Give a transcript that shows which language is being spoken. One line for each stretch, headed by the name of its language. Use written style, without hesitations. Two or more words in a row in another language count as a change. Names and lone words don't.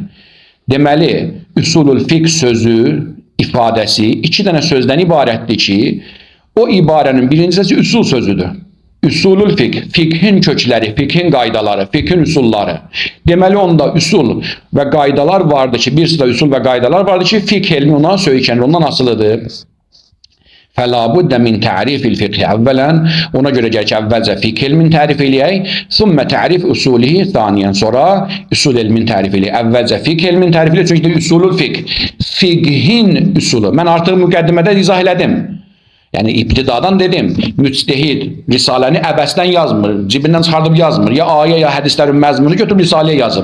Azerbaijani: Deməli, üsulul fiqh sözü, ifadəsi iki dənə sözdən ibarətdir ki, o ibarənin birincisi üsul sözüdür. Üsulul fiqh, fiqhin kökləri, fiqhin qaydaları, fiqhin üsulları. Deməli, onda üsul və qaydalar vardır ki, bir sıra üsul və qaydalar vardır ki, fiqh elmi ona söykənir, ondan asılıdır.
Arabic: فَلَا بُدَّ مِنْ تَعْرِفِ الْفِقْهِ
Azerbaijani: əvvələn, ona görə gəlir ki, əvvəlcə fiqh elmin tərif eləyək,
Arabic: ثُمَّ تَعْرِفْ usulihi ثَانِيًا,
Azerbaijani: sonra üsul elmin tərif eləyək. Əvvəlcə fiqh elmin tərif eləyək, çünki üsulul fiqh, fiqhin üsulu. Mən artıq müqəddimədə izah elədim. Yəni, ibtidadan dedim, müctehid risaləni əbəsdən yazmır, cibindən çıxardıb yazmır, ya ayə, ya hədislərin məzmunu götürüb risaləyə yazır.